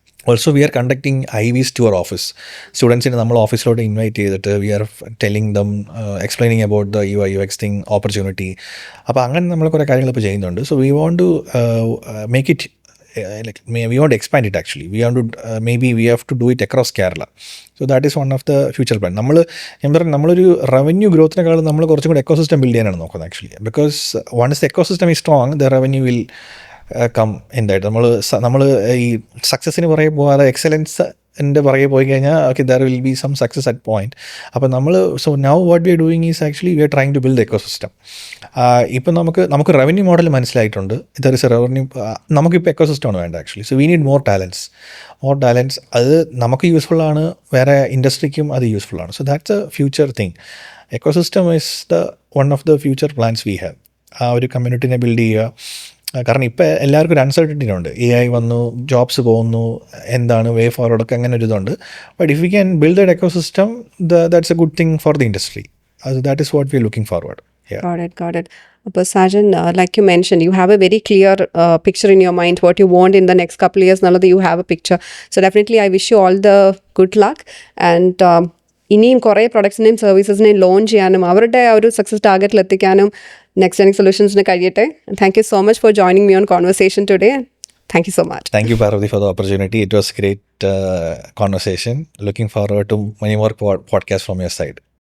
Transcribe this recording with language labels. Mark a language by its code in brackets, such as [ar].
[en] Also we are conducting IVs to our office. [ml] സ്റ്റുഡൻസിന് നമ്മൾ ഓഫീസിലോട്ട് invite ചെയ്തിട്ട് [en] We are telling them, explaining about the UI UX thing, opportunity. [ml] അപ്പോൾ അങ്ങനെ നമ്മൾ കുറേ കാര്യങ്ങൾ ഇപ്പോൾ ചെയ്യുന്നുണ്ട്. [en] So we want to make it we want to expand it actually. We want to maybe we have to do it across Kerala. So that is one of the future plan. [ml] നമ്മളൊരു revenue ഗ്രോത്തിനെക്കാളും നമ്മൾ കുറച്ചും കൂടി ecosystem build ചെയ്യാനാണ് നോക്കുന്നത് actually. [en] Because once the ecosystem is strong, the revenue will come എന്തായിട്ട്. [ml] നമ്മൾ ഈ സക്സസ്സിന് പുറകെ പോകാതെ എക്സലൻസിൻ്റെ പുറകെ പോയി കഴിഞ്ഞാൽ [en] Okay there will be some success at point. അപ്പോൾ so now what we are doing is actually we are trying to build ecosystem. [ml] ഇപ്പം നമുക്ക് റവന്യൂ മോഡൽ മനസ്സിലായിട്ടുണ്ട്. [en] There is a revenue. [ml] നമുക്കിപ്പോൾ എക്കോസിസ്റ്റമാണ് വേണ്ട actually. [en] So we need more talents. [ml] അത് നമുക്ക് യൂസ്ഫുള്ളാണ്, വേറെ ഇൻഡസ്ട്രിക്കും അത് യൂസ്ഫുള്ളാണ്. [en] So that's a future thing. Ecosystem is one of the future plans we have. [ml] ആ ഒരു കമ്മ്യൂണിറ്റിനെ ബിൽഡ് ചെയ്യുക. കാരണം ഇപ്പോൾ എല്ലാവർക്കും ഒരു അൺസർട്ടനിറ്റി ഉണ്ട്. AI വന്നു, ജോബ്സ് പോകുന്നു, എന്താണ് വേ ഫോർവേഡൊക്കെ അങ്ങനെ ഒരു ഇതുണ്ട്. [en] But if you can build the ecosystem, that's a good thing for the industry. That is what we are looking forward. Got it. But Sajan, like you mentioned, you have a very clear picture in your mind what you want in the next couple of years. Nalada, you have a picture. So definitely I wish you all the good luck. [ml] And ഇനിയും കുറേ പ്രൊഡക്ട്സിനെയും സർവീസസിനെയും launch ചെയ്യാനും അവരുടെ ആ ഒരു success ടാർഗറ്റിൽ എത്തിക്കാനും next ജെനിക് സൊല്യൂഷൻസിന് കഴിയട്ടെ. [en] Thank you so much for joining me on conversation today. Thank you so much. Thank you, Parvati, for the opportunity. It was a great conversation. Looking forward to many more podcasts from your side.